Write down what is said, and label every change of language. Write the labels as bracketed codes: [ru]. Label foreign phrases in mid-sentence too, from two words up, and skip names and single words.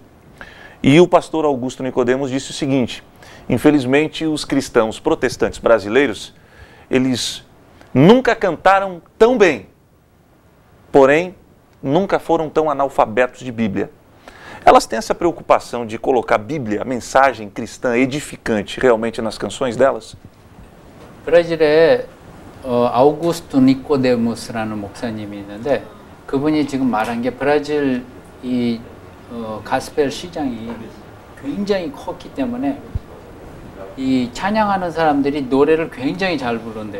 [pt] E o pastor Augusto Nicodemos disse o seguinte, infelizmente os cristãos protestantes brasileiros, eles nunca cantaram tão bem, porém nunca foram tão analfabetos de Bíblia. Elas têm essa preocupação de colocar a Bíblia, a mensagem cristã edificante, realmente nas canções delas? [ko] 브라질에 아우구스토 니코데무스라는 목사님이 있는데 그분이 지금 말한 게 브라질 이 가스펠 시장이 굉장히 컸기 때문에 이 찬양하는 사람들이 노래를 굉장히 잘 부른대요.